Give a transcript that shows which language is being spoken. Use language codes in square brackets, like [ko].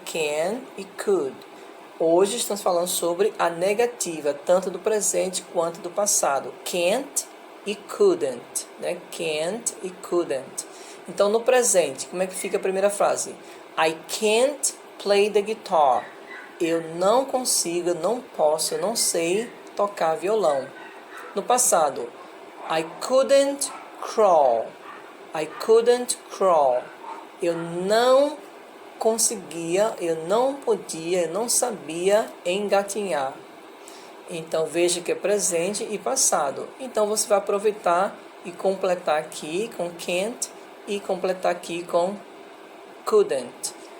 [pt] Can e could. Hoje estamos falando sobre a negativa, tanto do presente quanto do passado. Can't e couldn't, né? Can't e couldn't. Então, no presente, como é que fica a primeira frase? [en] I can't play the guitar. [pt] Eu não consigo, não posso, eu não sei tocar violão. No passado, [en] I couldn't crawl. I couldn't crawl. [pt] Eu não conseguia, eu não podia, eu não sabia engatinhar. Então, veja que é presente e passado. Então, você vai aproveitar e completar aqui com can't e completar aqui com couldn't.